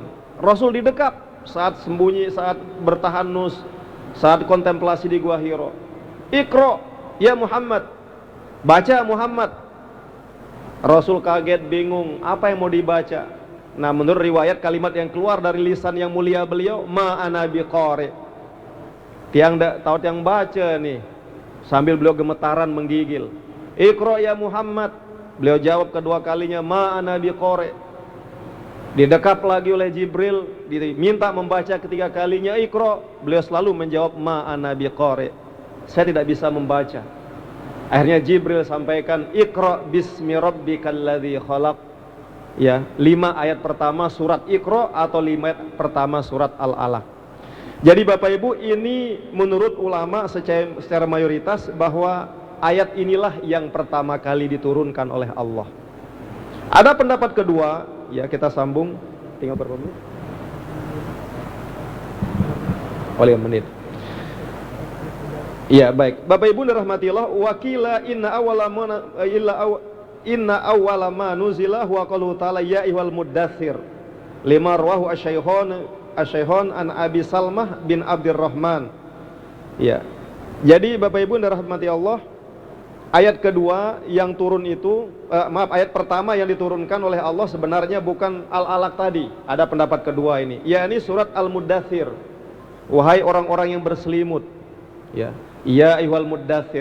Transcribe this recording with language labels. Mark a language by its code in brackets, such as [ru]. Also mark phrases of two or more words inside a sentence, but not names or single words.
[id] Rasul didekap saat sembunyi, saat bertahanus, saat kontemplasi di Gua Hiro. [ar] اقرأ يا محمد, [id] baca Muhammad. Rasul kaget, bingung, apa yang mau dibaca? Nah, menurut riwayat kalimat yang keluar dari lisan yang mulia beliau, [ar] ما أنا بقارئ. [id] Tiang tahu yang baca nih. Sambil beliau gemetaran menggigil. [ar] اقرأ يا محمد. [id] Beliau jawab kedua kalinya, [ar] ما أنا بقارئ. [id] Didekap lagi oleh Jibril, diminta membaca ketiga kalinya, Iqra. Beliau selalu menjawab, [ar] ما أنا بقارئ. [id] Saya tidak bisa membaca. Akhirnya Jibril sampaikan, [ar] اقرأ باسم ربك الذي خلق. [id] Ya, 5 ayat pertama surat Iqra atau 5 ayat pertama surat Al-Alaq. Jadi Bapak Ibu, ini menurut ulama secara mayoritas bahwa ayat inilah yang pertama kali diturunkan oleh Allah. Ada pendapat kedua, ya, kita sambung. Tinggal berapa menit? Oh, 5 menit. Ya, baik. Bapak Ibu dirahmati Allah, [ar] وقيل إن أول ما نزل هو قوله تعالى يا أيها المدثر. لما رواه الشيخان عن أبي سلمة بن عبد الرحمن. [id] Ya. Jadi Bapak Ibu dirahmati Allah, ayat kedua yang turun itu, ayat pertama yang diturunkan oleh Allah sebenarnya bukan Al-Alaq tadi. Ada pendapat kedua ini, yakni surat Al-Muddatsir. Wahai orang-orang yang berselimut. [ar] يا. يا أيها المدثر.